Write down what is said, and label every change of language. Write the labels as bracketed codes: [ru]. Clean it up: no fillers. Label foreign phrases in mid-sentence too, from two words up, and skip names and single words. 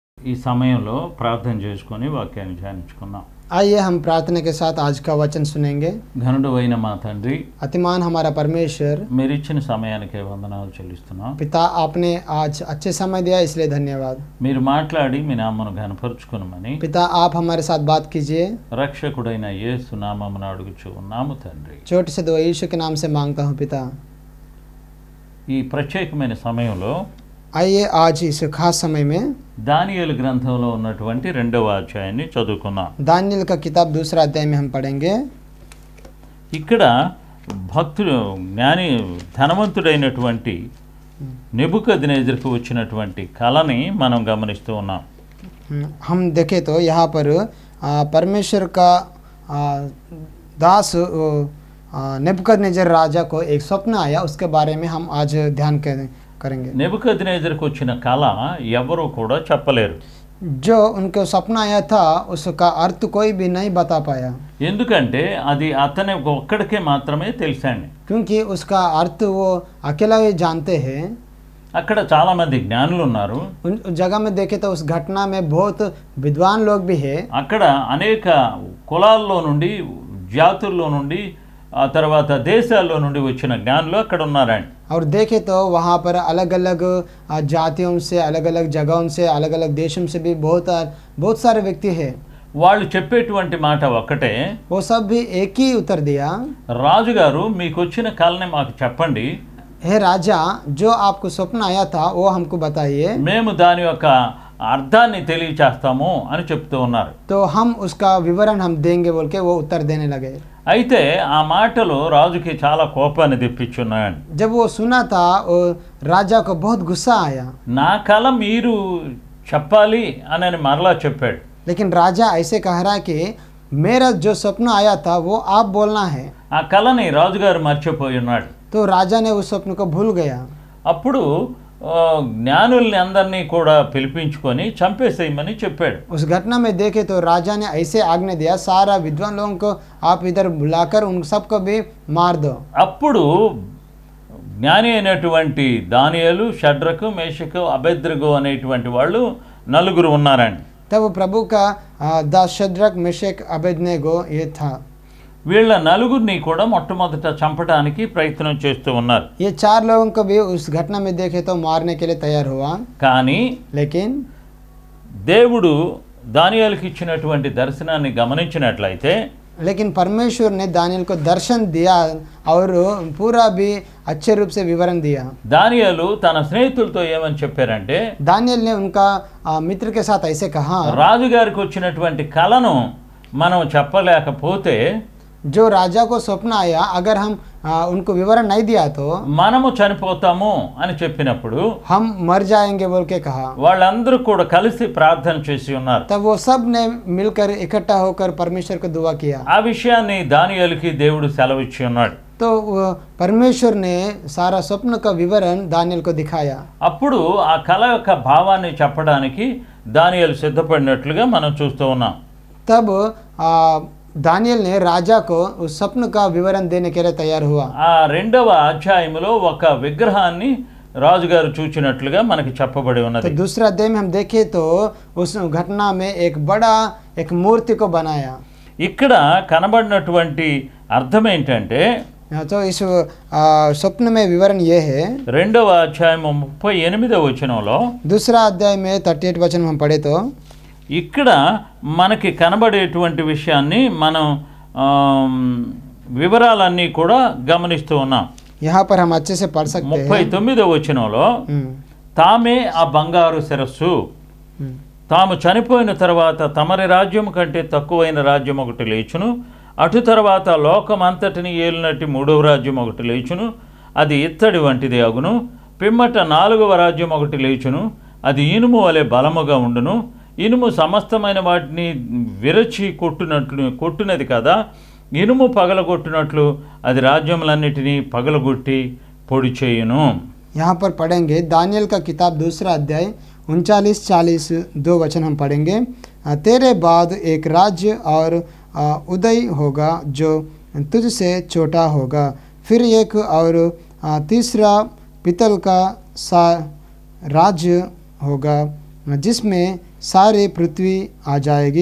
[te] ఈ సమయంలో ప్రార్థన చేసుకొని వాక్యాన్ని ధ్యానించుకుందాం. [hi] आइए हम प्रार्थना के साथ आज का वचन सुनेंगे। [te] ఘనుడు అయిన మా తండ్రి, [hi] अतिमान हमारा परमेश्वर, [te] మీరు ఇచ్చిన సమయానికి వందనాలు చెల్లిస్తున్నాం. [hi] पिता आपने आज अच्छे समय दिया इसलिए धन्यवाद। [te] మీరు మాట్లాడి మీ నామమును ఘనపరచుకొనుమని [hi] पिता आप हमारे साथ बात कीजिए। [te] రక్షకుడైన యేసు నామమున అడుగుచు ఉన్నాము తండ్రి. [hi] छोटे से दो यीशु के नाम से मांगता हूँ पिता। [te] ఈ ప్రత్యేకమైన సమయంలో [hi] आइए आज इस खास समय में [te] దానియేలు గ్రంథంలో ఉన్నటువంటి 2వ అధ్యాయాన్ని చదువుకుందాం. [hi] दानियेल का किताब दूसरा अध्याय में हम पढ़ेंगे। [te] ఇక్కడ భక్తుడు జ్ఞాని ధనవంతుడైనటువంటి నెబుకద్నెజరుకు వచ్చినటువంటి కళని మనం గమనిస్తూ ఉన్నాం. [hi] हम देखें तो यहाँ पर परमेश्वर का दास नेबुकदनेजर राजा को एक स्वप्न आया, उसके बारे में हम आज ध्यान करेंगे। [te] నెబుకద్నెజరుకు వచ్చిన కళ ఎవరు కూడా చెప్పలేరు. [hi] जो उनको सपना आया था उसका अर्थ कोई भी नहीं बता पाया, [te] ఎందుకంటే అది అతని ఒక్కడికే మాత్రమే తెలుసండి. [hi] क्योंकि उसका अर्थ वो अकेला ही जानते हैं। [te] అక్కడ చాలా మంది జ్ఞానులు ఉన్నారు. [hi] उन जगह में देखे तो उस घटना में बहुत विद्वान लोग भी है। [te] అక్కడ అనేక కులాల్లో నుండి, జాతుల్లో నుండి, ఆ తర్వాత దేశాల్లో నుండి వచ్చిన జ్ఞానులు అక్కడ ఉన్నారండి. [hi] और देखे तो वहाँ पर अलग अलग जातियों से, अलग अलग जगहों से, अलग अलग देशों से भी बहुत सारे व्यक्ति है। [te] వాళ్ళు చెప్పేటువంటి మాట ఒక్కటే, [hi] वो सब भी एक ही उत्तर दिया, [te] రాజుగారు మీకు వచ్చిన కళని మాకు చెప్పండి, [hi] हे राजा जो आपको स्वप्न आया था वो हमको बताइए, [te] మేము దాని యొక్క అర్థాన్ని తెలియచేస్తాము అని చెప్తూ ఉన్నారు. [hi] तो हम उसका विवरण हम देंगे बोल के वो उत्तर देने लगे। [te] అయితే ఆ మాటలు రాజుకి చాలా కోపాన్ని తెప్పించున్నాయండి. [hi] जब वो सुना था वो राजा को बहुत गुस्सा आया, [te] నా కళ మీరు చెప్పాలి అని మరలా చెప్పాడు. [hi] लेकिन राजा ऐसे कह रहा है कि मेरा जो स्वप्न आया था वो आप बोलना है। [te] ఆ కళని రాజుగారు మర్చిపోయి ఉన్నాడు. [hi] तो राजा ने उस स्वप्न को भूल गया। [te] అప్పుడు జ్ఞానుల్ని అందరినీ కూడా పిలిపించుకొని చంపేసేయమని చెప్పాడు. [hi] उस घटना में देखे तो राजा ने ऐसे आज्ञा दिया, सारा विद्वान लोगों को आप इधर बुलाकर उन सबको भी मार दो। [te] అప్పుడు జ్ఞాని అయినటువంటి దానియేలు, షడ్రకు, మేషకు, అబేద్నెగో అనేటువంటి వాళ్ళు నలుగురు ఉన్నారండి. [hi] तब प्रभु का दास शद्रक, मेशक, अबेदनेगो ये था। [te] వీళ్ళ నలుగురిని కూడా మొట్టమొదట చంపడానికి ప్రయత్నం చేస్తూ ఉన్నారు. [hi] ये चार लोगों को भी उस घटना में देखे तो मारने के लिए तैयार हुआ, [te] కానీ [hi] लेकिन [te] దేవుడు దానియేలుకి ఇచ్చినటువంటి దర్శనాన్ని గమనించినట్లయితే [hi] परमेश्वर ने दानियेल को दर्शन दिया और पूरा भी अच्छे रूप से विवरण दिया। [te] దానియేలు తన స్నేహితులతో ఏమని చెప్పారంటే, [hi] दानियेल ने उनका मित्र के साथ ऐसे कहा, [te] రాజుగారికి వచ్చినటువంటి కళను మనం చెప్పలేకపోతే, [hi] जो राजा को स्वप्न आया अगर हम उनको विवरण नहीं दिया तो [te] మనము చనిపోతాము అని చెప్పినప్పుడు [hi] हम मर जाएंगे बोल के कहा। [te] వాళ్ళందరూ కూడా కలిసి ప్రార్థన చేసి ఉన్నారు. [hi] तब वो सब ने मिलकर इकट्ठा होकर परमेश्वर को दुआ किया। [te] ఆ విషయాన్ని దానియేలుకి దేవుడు సెలవిచ్చి ఉన్నాడు. [hi] तो परमेश्वर ने सारा स्वप्न का विवरण दानियेल को दिखाया। [te] అప్పుడు ఆ కళ యొక్క భావాన్ని చెప్పడానికి దానియేలు సిద్ధపడినట్లుగా మనం చూస్తూ ఉన్నాం. [hi] तब दानियेल ने राजा को उस स्वप्न का विवरण देने के लिए तैयार हुआ। [te] ఆ 2వ అధ్యాయంలో ఒక విగ్రహాన్ని రాజుగారు చూచినట్లుగా మనకి చెప్పబడి ఉన్నది. [hi] तो दूसरा अध्याय में हम देखें तो उस घटना में एक बड़ा एक मूर्ति को बनाया। [te] ఇక్కడ కనబడినటువంటి అర్థం ఏంటంటే, [hi] तो इस स्वप्न में विवरण ये है, [te] 2వ అధ్యాయం 38వ వచనంలో, [hi] दूसरा अध्याय में 38 वचन हम पढ़े तो [te] ఇక్కడ మనకి కనబడేటువంటి విషయాన్ని మనం వివరాలన్నీ కూడా గమనిస్తూ ఉన్నాం. [hi] यहाँ पर हम अच्छे से पढ़ सकते हैं। [te] 39వ వచనంలో, తామే ఆ బంగారు శిరస్సు, తాము చనిపోయిన తర్వాత తమరి రాజ్యం కంటే తక్కువైన రాజ్యం ఒకటి లేచును, అటు తర్వాత లోకమంతటిని ఏలినట్టి 3వ రాజ్యం ఒకటి లేచును, అది ఇత్తడి వంటిది అగును, పిమ్మట 4వ రాజ్యం ఒకటి లేచును, అది ఇనుము వలె బలముగా ఉండును, ఇనుము సమస్తమైన వాటిని విరచి కొట్టునది కదా, ఇనుము పగలగొట్టినట్లు అది రాజ్యములన్నిటినీ పగలగొట్టి పొడి చేయును. [hi] यहाँ पर पढ़ेंगे दानियेल का किताब दूसरा अध्याय 39-40 2 वचन हम पढ़ेंगे। तेरे बाद एक राज्य और उदय होगा जो तुझसे छोटा होगा, फिर एक और तीसरा पितल का सा राज्य होगा जिसमें सारी पृथ्वी आ जाएगी।